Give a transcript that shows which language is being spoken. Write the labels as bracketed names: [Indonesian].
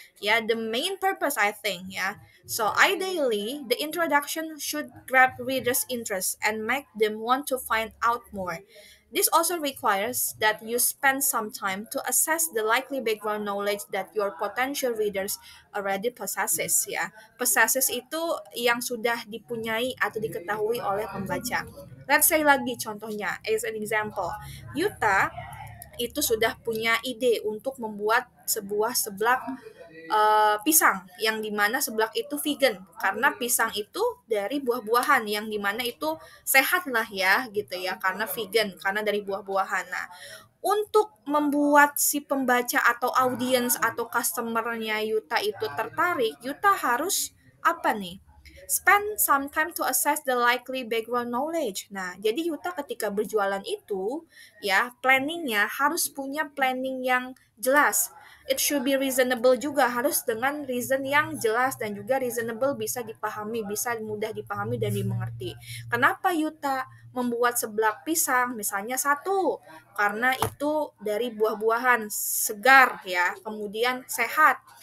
[English] Yeah, the main purpose, I think. Yeah, so ideally the introduction should grab readers interest and make them want to find out more. This also requires that you spend some time to assess the likely background knowledge that your potential readers already possesses ya. [Indonesian] Possesses itu yang sudah dipunyai atau diketahui oleh pembaca. [English] Let's say [Indonesian] lagi contohnya, [English] as an example, [Indonesian] Yuta itu sudah punya ide untuk membuat sebuah seblak pisang yang dimana seblak itu vegan karena pisang itu dari buah-buahan yang dimana itu sehat lah ya gitu ya karena vegan karena dari buah-buahan. Nah, untuk membuat si pembaca atau audiens atau customernya Yuta itu tertarik, Yuta harus apa nih? [English] Spend some time to assess the likely background knowledge. [Indonesian] Nah, jadi Yuta ketika berjualan itu, ya, planningnya harus punya planning yang jelas. [English] It should be reasonable [Indonesian] juga, harus dengan reason yang jelas dan juga reasonable bisa dipahami, bisa mudah dipahami dan dimengerti. Kenapa Yuta membuat seblak pisang? Misalnya satu, karena itu dari buah-buahan segar ya, kemudian sehat.